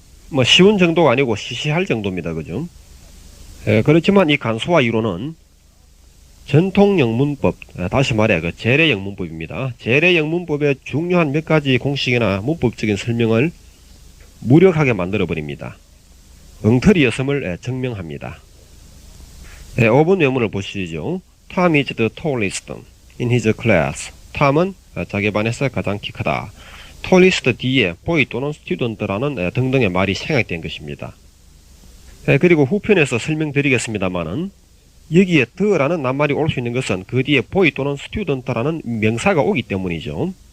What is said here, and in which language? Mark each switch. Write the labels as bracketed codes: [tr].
[ko] 뭐 쉬운 정도가 아니고 시시할 정도입니다. 그죠? 그렇지만 이 간소화 이론은 전통 영문법, 다시 말해 재래 영문법입니다. 재래 영문법의 중요한 몇 가지 공식이나 문법적인 설명을 무력하게 만들어 버립니다. 엉터리였음을 증명합니다. 5번 외문을 보시죠. [en] Tom is the tallest in his class. [ko] 톰은 자기 반에서 가장 키 크다. tallest 뒤에 boy 또는 student라는 등등의 말이 생략된 것입니다. 그리고 후편에서 설명드리겠습니다만은 여기에 the라는 낱말이 올 수 있는 것은 그 뒤에 boy 또는 student라는 명사가 오기 때문이죠.